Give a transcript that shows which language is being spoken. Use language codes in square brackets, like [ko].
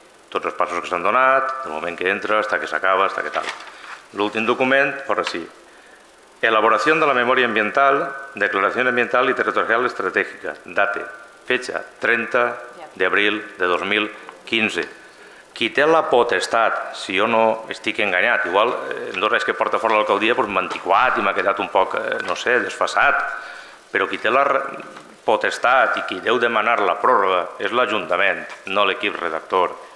[ca] Tots els passos que s'han donat, del moment que entra, fins que s'acaba, fins que tal. L'últim document, per així. [es] Elaboración de la memoria ambiental, declaración ambiental y territorial estratégica. Date, fecha 30 de abril de 2015. [ca] Qui té la potestat, si jo no estic enganyat, igual en dos anys que porta fora l'alcaldia m'ha antiquat i m'ha quedat un poc, no sé, desfasat, però qui té la potestat i qui deu demanar la pròrroga és l'Ajuntament, no l'equip redactor.